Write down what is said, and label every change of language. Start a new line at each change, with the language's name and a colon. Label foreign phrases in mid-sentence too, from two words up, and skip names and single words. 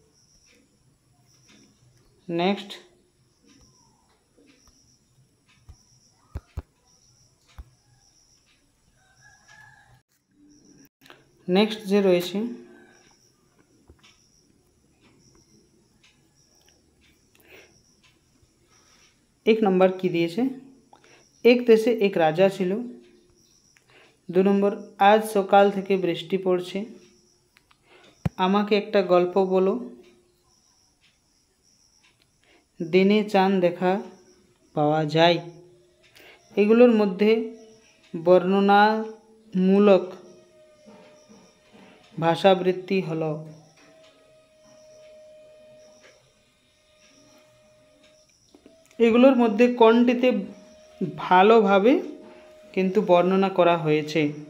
Bangla: নেক্সট যে রয়েছে এক নম্বর কী দিয়ে এক দেশে এক রাজা ছিলো। 2 নম্বর আজ সকাল থেকে বৃষ্টি পড়ছে। আমাকে একটা গল্প বলো। দিনে চাঁদ দেখা পাওয়া যায়। এগুলোর মধ্য বর্ণনামূলক ভাষাবৃত্তি হলো এগুলোর মধ্য কোনটিতে ভালোভাবে কিন্তু বর্ণনা করা হয়েছে।